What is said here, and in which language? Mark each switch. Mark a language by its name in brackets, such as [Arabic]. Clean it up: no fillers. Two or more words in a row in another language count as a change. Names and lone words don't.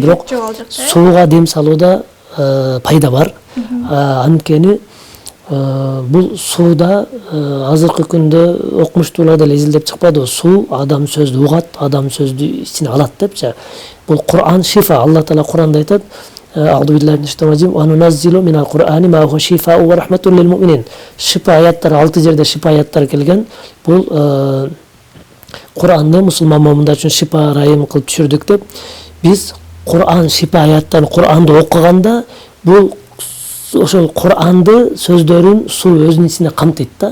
[Kyrgyz] Бирок сууга дем салууда пайда бар. Анткени бул сууда азыркы күндө окумуштуулар деле изилдеп чыкпадыбы, суу адам сөздү угат, адам сөздү ичине алат депчи. Бул Кур'ан шифа. Алла Таала Кур'анда айтат: [Arabic] "أعوذ بالله من الشيطان الرجيم وننزل من القرآن ما هو شفاء ورحمة للمؤمنين." [Kyrgyz] Шифа аяттар 6 жерде шифа аяттар келген. Бул Кур'анды мусулман момундар үчүн шифа райым кылып түшүрдүк деп. Биз Кур'ан шифа аяттарын Кур'анды окуганда бул ошол Кур'анды сөздөрүн суу өзүнүн ичине камтыйт да.